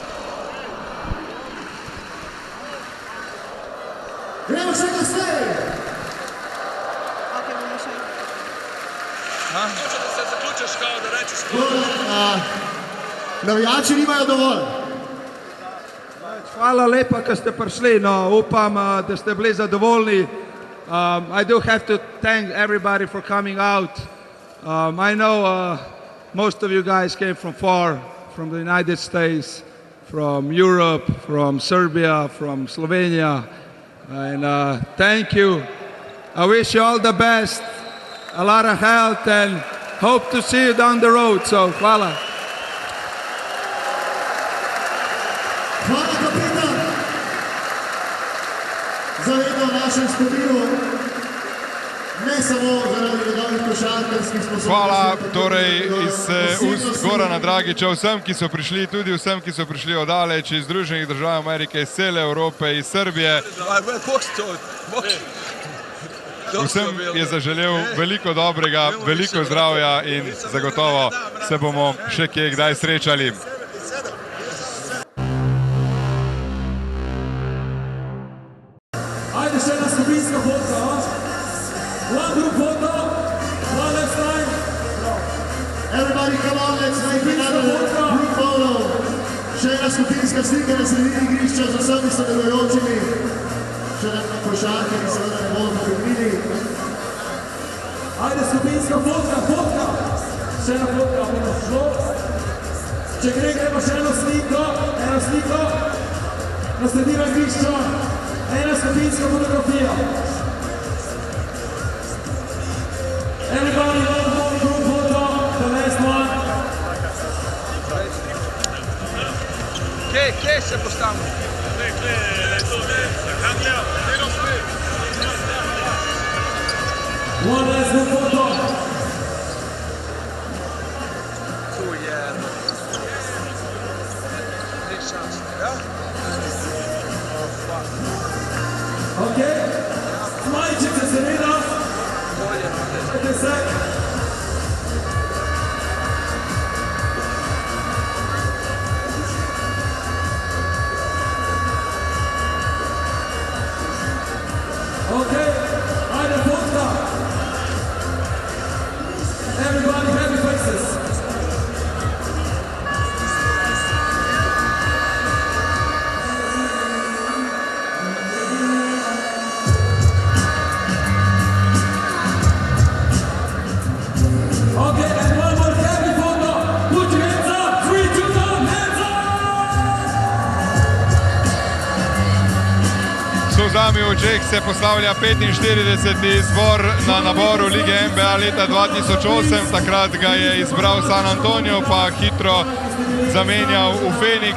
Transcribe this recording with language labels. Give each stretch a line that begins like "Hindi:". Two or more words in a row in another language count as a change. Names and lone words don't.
Slovenian: Gremo še kasneje. Ok, bomo še. Navijači nimajo dovolj. Hvala lepa, da ste prišli. No, upam, da ste bili zadovoljni.
English: I do have to thank everybody for coming out. I know most of you guys came from far, from the United States, from Europe, from Serbia, from Slovenia. And thank you. I wish you all the best, a lot of health, and hope to see you down the road. So,
Slovenian: hvala. Hvala, kapitan. Zavedno v našem spominu, ne samo zaradi njegovih košarkarskih sposobnosti. Hvala torej iz ust Gorana Dragića vsem, ki so prišli, tudi vsem, ki so prišli odaleč iz Združenih držav Amerike, iz cele Evrope, iz Srbije. Vsem je zaželel veliko dobrega, veliko zdravja in zagotovo se bomo še kje kdaj srečali. Ajde še ena skupinska fotka,
English: one group photo, one last time. Everybody come on, let's make another group photo.
Slovenian: Še ena skupinska slika na sredini igrišča z vsemi sodelujočimi. Še ena košarka, ki seveda ne bodo pobegnili. Ajde skupinska fotka. Še ena fotka, bomo šlo. Če gremo še eno sliko. Na sredino igrišča. Ena skupinska fotografija.
English: Everybody one group photo, the last one.
Slovenian: Kje se postavimo?
English: One last group photo.
Slovenian: Tu je. Ok? Zmajčite seveda. Zmajte se. Ok, ajde fotka.
English: Everybody happy faces. Okay, and one more happy photo. Put your hands up. 3, 2, 1, hands up!
Slovenian: Solzami v očeh se poslavlja 45. izbor na naboru Lige NBA leta 2008. Takrat ga je izbral San Antonio, pa hitro zamenjal v Phoenix.